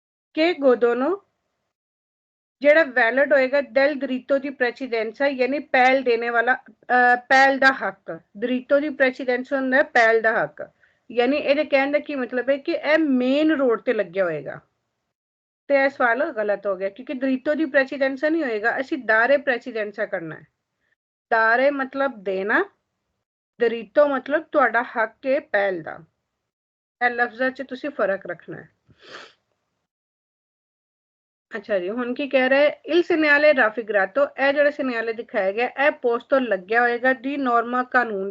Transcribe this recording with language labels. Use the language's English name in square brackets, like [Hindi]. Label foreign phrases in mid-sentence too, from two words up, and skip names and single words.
[Italian] che godono [Punjabi] ਜਿਹੜਾ ਵੈਲਿਡ ਹੋਏਗਾ [Italian] del diritto di precedenza [Punjabi] यानी ਪਹਿਲ ਦੇਣੇ ਵਾਲਾ ਪਹਿਲ ਦਾ ਹੱਕ diritto ਦੀ precedenza ਹੁੰਦਾ ਪਹਿਲ ਦਾ ਹੱਕ यानी ਇਹਦੇ ਕਹਿਣ ਦਾ ਕੀ ਮਤਲਬ ਹੈ ਕਿ ਇਹ ਮੇਨ ਰੋਡ ਤੇ ਲੱਗਿਆ ਹੋਏਗਾ ਤੇ ਇਹ ਸਵਾਲ ਗਲਤ ਹੋ ਗਿਆ ਕਿਉਂਕਿ diritto ਦੀ precedenza ਨਹੀਂ ਹੋਏਗਾ ਅਸੀਂ [Italian] dare precedenza [Punjabi] ਕਰਨਾ ਹੈ ਦਾਰੇ ਮਤਲਬ ਦੇਣਾ diritto ਮਤਲਬ ਤੁਹਾਡਾ ਹੱਕ ਹੈ ਪਹਿਲ ਦਾ ਇਹ ਲਫ਼ਜ਼ਾਂ 'ਚ ਤੁਸੀਂ ਫਰਕ ਰੱਖਣਾ ਹੈ ਅੱਛਾ ਜੀ ਹੁਣ ਕੀ ਕਹਿ ਰਹੇ [Italian] il segnale raffigurato [Punjabi] ਇਹ ਜਿਹੜਾ segnale ਦਿਖਾਇਆ ਗਿਆ ਇਹ ਪੋਸਟ ਤੋਂ ਲੱਗਿਆ ਹੋਏਗਾ ਦੀ ਨੋਰਮਾ ਕਾਨੂੰਨ